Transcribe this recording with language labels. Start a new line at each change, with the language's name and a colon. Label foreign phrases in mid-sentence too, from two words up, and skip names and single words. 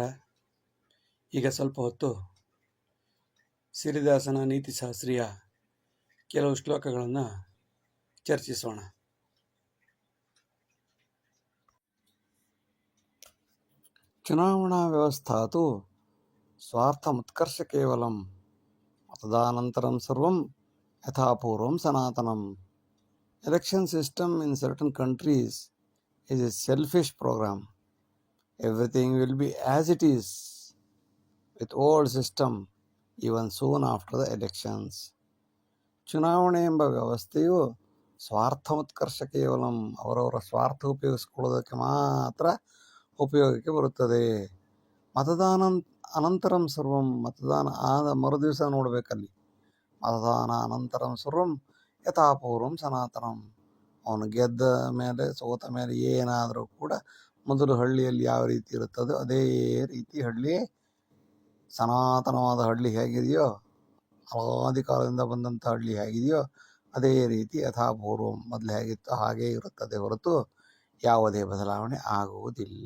Kannada: ಈಗ ಸ್ವಲ್ಪ ಹೊತ್ತು ಸಿರಿದಾಸನ ನೀತಿಶಾಸ್ತ್ರೀಯ ಕೆಲವು ಶ್ಲೋಕಗಳನ್ನು ಚರ್ಚಿಸೋಣ.
Sanskrit: ಚುನಾವಣಾ ವ್ಯವಸ್ಥಾ ತು ಸ್ವಾರ್ಥಮುತ್ಕರ್ಷ ಕೇವಲಂ ಮತದಾನಂತರಂ ಸರ್ವಂ ಯಥಾಪೂರ್ವಂ ಸನಾತನಂ.
English: Election system in certain countries is a selfish program. Everything will be as it is with old system even soon after the elections.
Kannada: ಚುನಾವಣೆ ಎಂಬ ವ್ಯವಸ್ಥೆಯು
Sanskrit: ಸ್ವಾರ್ಥಮುತ್ಕರ್ಷ ಕೇವಲಂ
Kannada: ಅವರವರ ಸ್ವಾರ್ಥ ಉಪಯೋಗಿಸಿಕೊಳ್ಳೋದಕ್ಕೆ ಮಾತ್ರ ಉಪಯೋಗಕ್ಕೆ ಬರುತ್ತದೆ.
Sanskrit: ಮತದಾನ ಅನಂತರಂ ಸರ್ವಂ,
Kannada: ಮತದಾನ ಆದ ಮರುದಿವಸ ನೋಡಬೇಕಲ್ಲಿ.
Sanskrit: ಮತದಾನ ಅನಂತರಂ ಸರ್ವಂ ಯಥಾಪೂರ್ವಂ ಸನಾತನಂ.
Kannada: ಅವನು ಗೆದ್ದ ಮೇಲೆ ಸೋತ ಮೇಲೆ ಏನಾದರೂ ಕೂಡ ಮೊದಲು ಹಳ್ಳಿಯಲ್ಲಿ ಯಾವ ರೀತಿ ಇರುತ್ತದೋ ಅದೇ ರೀತಿ ಹಳ್ಳಿ, ಸನಾತನವಾದ ಹಳ್ಳಿ ಹೇಗಿದೆಯೋ, ಅನಾದಿ ಕಾಲದಿಂದ ಬಂದಂಥ ಹಳ್ಳಿ ಹೇಗಿದೆಯೋ ಅದೇ ರೀತಿ ಯಥಾಪೂರ್ವಂ ಮೊದಲು ಹೇಗಿತ್ತೋ ಹಾಗೇ ಇರುತ್ತದೆ ಹೊರತು ಯಾವುದೇ ಬದಲಾವಣೆ ಆಗುವುದಿಲ್ಲ.